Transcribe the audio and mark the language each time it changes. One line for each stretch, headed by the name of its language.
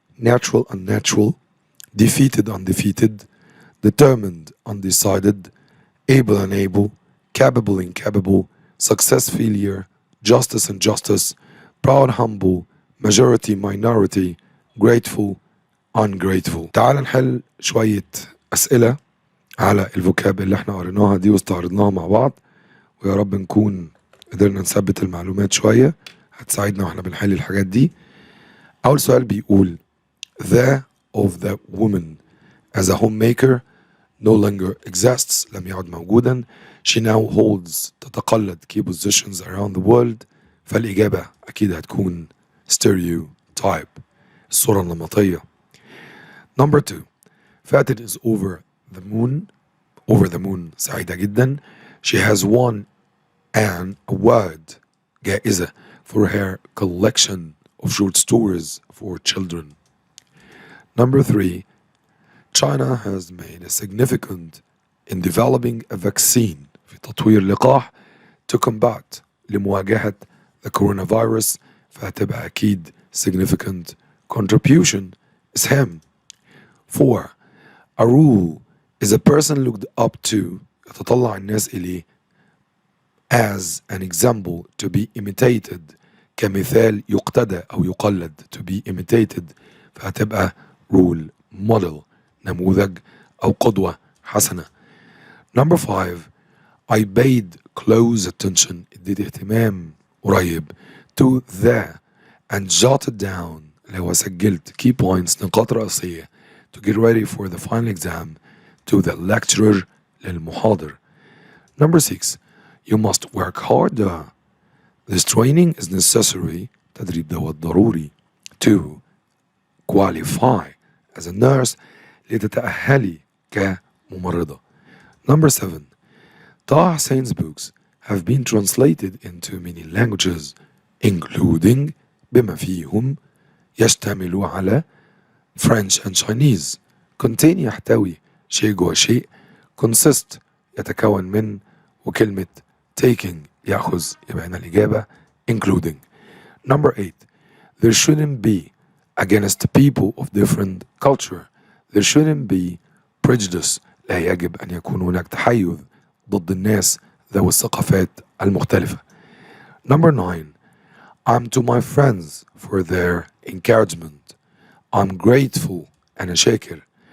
English: natural unnatural, defeated undefeated, determined undecided, able unable, capable incapable, success failure, justice injustice, proud humble, majority minority, grateful ungrateful.
Arabic: تعال نحل شوية أسئلة على الفوكاب اللي احنا قريناها دي واستعرضناها مع بعض، ويا رب نكون قدرنا نثبت المعلومات شوية هتساعدنا واحنا بنحل الحاجات دي.
English: أول سؤال بيقول the of the woman as a homemaker no longer exists،
Arabic: لم يعد موجودا.
English: she now holds، تتقلد key positions around the world.
Arabic: فالإجابة أكيد هتكون stereotype، الصورة النمطية.
English: Number 2 فاتن is over the moon. over the moon
Arabic: سعيدة جدا.
English: she has won an award، جائزة for her collection of short stories for children. Number 3 China has made a significant in developing a vaccine،
Arabic: في تطوير لقاح
English: to combat، لمواجهة the coronavirus.
Arabic: فهتبقى أكيد significant contribution، إسهام.
English: 4 a rule is a person looked up to،
Arabic: يتطلع الناس إليه
English: as an example to be imitated،
Arabic: كمثال يقتدى أو يقلد
English: to be imitated.
Arabic: فهتبقى rule model، نموذج أو قدوة حسنة.
English: Number 5 I paid close attention،
Arabic: اديت اهتمام قريب
English: to the and jotted down،
Arabic: اللي هو سجلت
English: key points،
Arabic: نقاط رئيسية
English: to get ready for the final exam to the lecturer، للمحاضر. Number 6 you must work harder، this training is necessary،
Arabic: تدريب دوت ضروري
English: to qualify as a nurse،
Arabic: لتتأهلي كممرضة.
English: Number 7 Taha Hussein's books have been translated into many languages including،
Arabic: بما فيهم يشتمل على
English: French and Chinese.
Arabic: contain يحتوي شيء جوا شيء. consist يتكون من، وكلمة taking يأخذ، يبقى هنا الإجابة including.
English: Number 8 there shouldn't be against people of different culture، there shouldn't be prejudice،
Arabic: لا يجب أن يكون هناك تحيز ضد الناس ذوي الثقافات المختلفة.
English: Number 9 I'm to my friends for their encouragement، I'm grateful،
Arabic: أنا شاكر.